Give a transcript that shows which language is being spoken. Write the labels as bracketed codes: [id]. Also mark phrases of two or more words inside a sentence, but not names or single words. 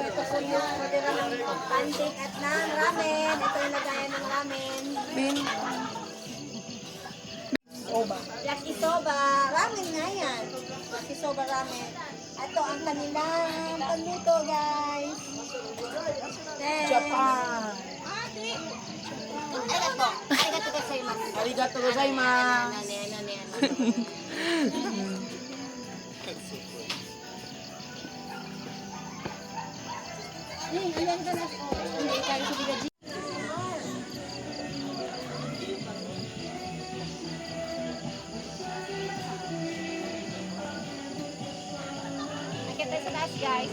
[tl] Ito po yung order ng pancake at ng ramen. Ito yung lagayan ng ramen. Yakisoba. Ramen nga yan. Yakisoba ramen. Ito ang kanilang pagluto, guys. Japan. Arigato. [ja] Arigato gozaimasu. Arigato gozaimasu. [tl] Ayan ka na. Hindi, tayo sa Bigaji. Akit tayo sa taas, guys.